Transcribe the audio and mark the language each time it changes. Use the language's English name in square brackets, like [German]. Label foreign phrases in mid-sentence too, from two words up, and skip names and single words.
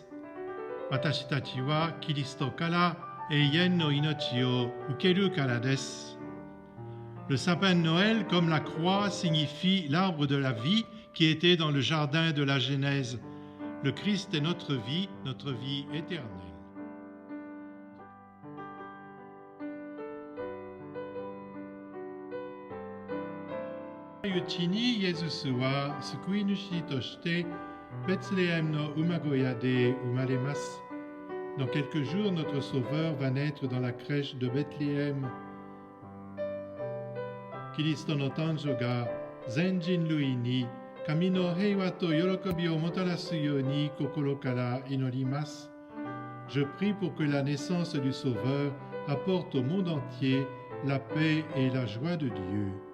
[Japanese] 私たちはキリストから永遠の命を受けるからです。 [French] Le sapin de Noël, comme la croix, signifie l'arbre de la vie qui était dans le jardin de la Genèse. Le Christ est notre vie éternelle. [Japanese] うちにイエズスは救い主としてベツレヘムの馬小屋で生まれます。 [French] Dans quelques jours, notre Sauveur va naître dans la crèche de Bethléem. [Japanese] キリストの誕生が全人類に神の平和と喜びをもたらすように心から祈ります。 [French] Je prie pour que la naissance du Sauveur apporte au monde entier la paix et la joie de Dieu.